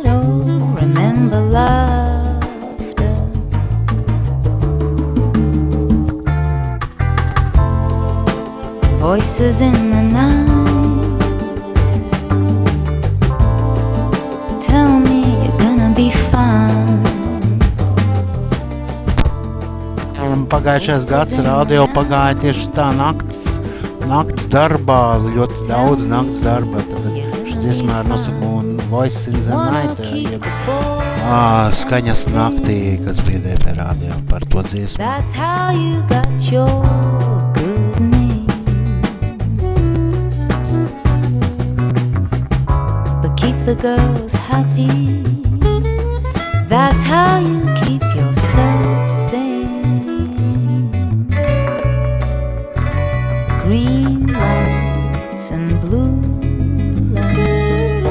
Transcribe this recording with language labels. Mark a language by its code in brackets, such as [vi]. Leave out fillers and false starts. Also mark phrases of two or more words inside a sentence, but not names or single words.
[en] Oh, remember laughter. Voices in the night. Tell me you're gonna be fine. [lv] Pagājušais gads radio pagāja tieši tā nakts darbā, ļoti daudz nakts darba. Tad šis dziesmā ar nosakumu Voices in the Night, jeb Skaņas naktī, kas bija DP radio par to dziesmu. [en] That's how you got your good name. But keep the girls happy. That's how you keep yourself sane. Green lights and blue lights.